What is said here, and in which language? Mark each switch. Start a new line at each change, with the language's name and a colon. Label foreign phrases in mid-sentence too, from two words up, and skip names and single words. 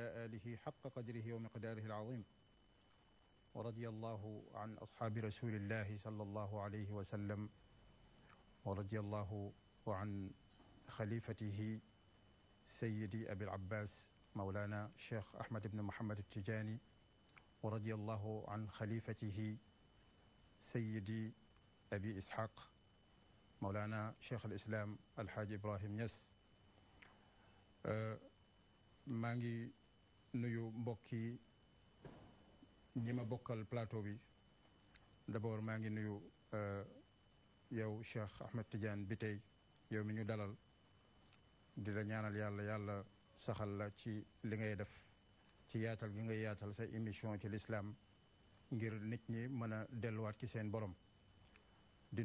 Arabic: آله حق قدره ومقداره العظيم ورضي الله عن أصحاب رسول الله صلى الله عليه وسلم ورضي الله عن خليفته سيدي أبي العباس مولانا الشيخ أحمد بن محمد التجاني ورضي الله عن خليفته سيدي أبي إسحاق مولانا شيخ الإسلام الحاج إبراهيم Niass
Wolof: maa ngi nuyu mbokki ñi ma bokkal plateau bi d'abord maa ngi nuyu yow Cheikh Ahmed Tidiane bi tey yow mi ñu dalal di la ñaanal yàlla saxal la ci li ngay def ci yaatal gi ngay yaatal sa émission ci l'islam ngir nit ñi mën a delluwaat ci seen borom di